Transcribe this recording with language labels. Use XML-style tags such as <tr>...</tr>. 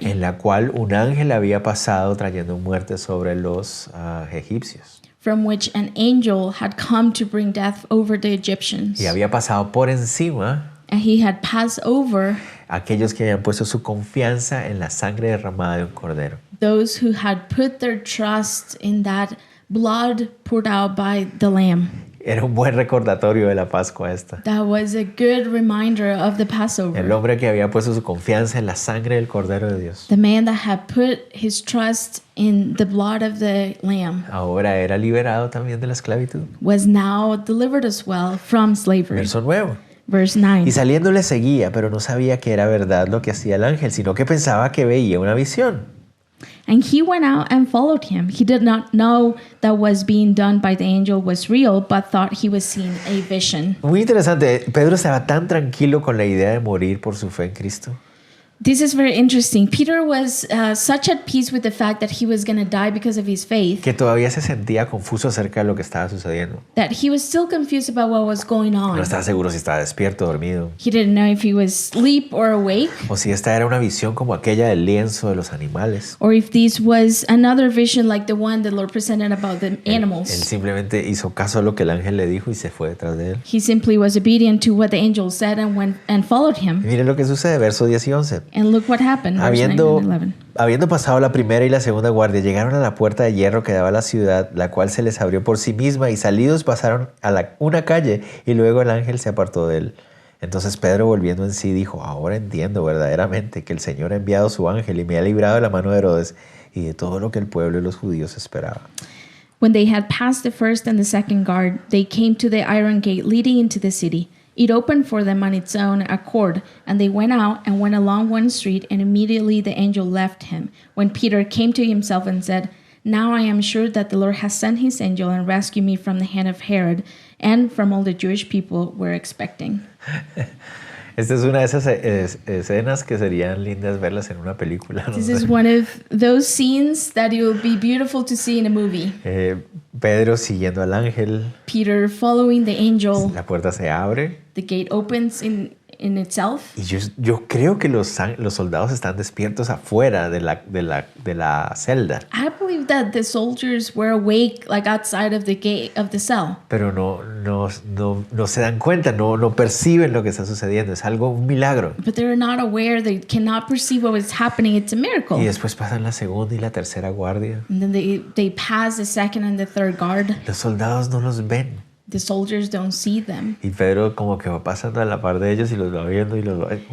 <es>en la cual un ángel había pasado trayendo muerte sobre los egipcios.</es> <en>from which an angel had come to bring death over the Egyptians.</en> <es>Y había pasado por encima</es> <en>And he had passed over</en> <es>a aquellos que habían puesto su confianza en la sangre derramada de un cordero.</es> <en>those who had put their trust in that blood poured out by the Lamb.</en> <es>Era un buen recordatorio de la Pascua esta.</es> <en>That was a good reminder of the</en> <es>El</es> <en>Passover.</en> <es>hombre que había puesto su confianza en la sangre del cordero de Dios.</es> <en>The man that had put his trust in the blood of the Lamb</en> <es>Ahora era liberado también de la esclavitud.</es> <en>was now delivered as well from slavery.</en> <es>Verso 9.</es> <en>Verse 9.</en> <es>Y saliendo le seguía, pero no sabía que era verdad lo que hacía el ángel, sino que pensaba que veía una visión.</es> <en>And he went out and followed him. He did not know that was being done by the angel was real, but thought he was seeing a vision.</en> <es>Muy interesante. Pedro estaba tan tranquilo con la idea de morir por su fe en Cristo.</es> <en>This is very interesting. Peter was such at peace with the fact that he was going to die because of his faith</en> <es>Que todavía se sentía confuso acerca de lo que estaba sucediendo.</es> <en>that he was still confused about what was going on.</en> <es>No estaba seguro si estaba despierto o dormido.</es> <en>He didn't know if he was asleep or awake,</en> <es>O si esta era una visión como aquella del lienzo de los animales.</es> <en>or if this was another vision like the one the Lord presented about the</en> <es>Él</es> <en>animals.</en> <es>simplemente hizo caso a lo que el ángel le dijo y se fue detrás de él.</es> <en>He simply was obedient to what the angel said and went and followed</en> <es>Y</es> <en>him.</en> <es>miren lo que sucede, versos 10 y 11.</es> <en>And look what happened, verse 9 and 11.</en> <es>Habiendo pasado la primera y la segunda guardia, llegaron a la puerta de hierro que daba a la ciudad, la cual se les abrió por sí misma, y salidos pasaron a una calle, y luego el ángel se apartó de él. Entonces Pedro, volviendo en sí, dijo: ahora entiendo verdaderamente que el Señor ha enviado su ángel y me ha librado de la mano de Herodes y de todo lo que el pueblo y los judíos esperaban.</es> <en>When they had passed the first and the second guard, they came to the iron gate leading into the city. It opened for them on its own accord, and they went out and went along one street, and immediately the angel left him. When Peter came to himself and said, "Now I am sure that the Lord has sent his angel and rescued me from the hand of Herod and from all the Jewish people were expecting."</en> <es>Esta es una de esas escenas que serían lindas verlas en una película. ¿no?</es> <en>This is one of those scenes that it will be beautiful to see in a movie.</en> <es>Pedro siguiendo al ángel,</es> <en>Peter following the angel,</en> <es>la puerta se abre.</es> <en>the gate opens in itself.</en> <es>Y yo creo que los soldados están despiertos afuera de la celda,</es> <en>I believe that the soldiers were awake, like outside of the gate of the cell,</en> <es>pero no se dan cuenta, no perciben lo que está sucediendo. Es un milagro.</es> <en>but they're not aware. They cannot perceive what is happening. It's a miracle.</en> <es>Y después pasan la segunda y la tercera guardia.</es> <en>And then they pass the second and the third guard.</en> <es>Los soldados no los ven.</es> <en>The soldiers don't see them.</en> <es>Y Pedro como que va pasando a la par de ellos y los va viendo y los va...</es>